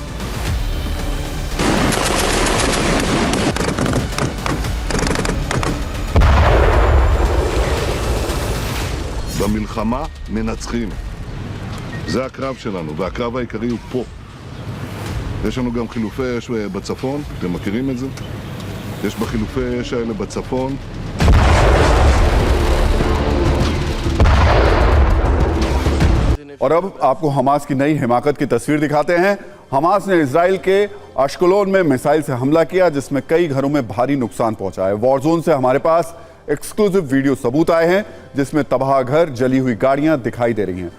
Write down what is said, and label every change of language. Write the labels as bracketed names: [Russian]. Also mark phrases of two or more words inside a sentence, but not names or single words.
[Hebrew] במלחמה מנצחים. זה הקרב שלנו, והקרב העיקרי הוא פה. יש לנו גם חילופי אש בצפון, אתם מכירים את זה? יש בחילופי אש האלה בצפון [Hindi] और अब आपको हमास की नई हिमाकत की तस्वीर दिखाते हैं। हमास ने इजराइल के अश्कलोन में मिसाइल से हमला किया, जिसमें कई घरों में भारी नुकसान पहुंचा है। [English] war zone [Hindi] से हमारे पास [English] exclusive video [Hindi] सबूत आए हैं, जिसमें तबाह घर, जली हुई गाड़ियां दिखाई दे रही हैं।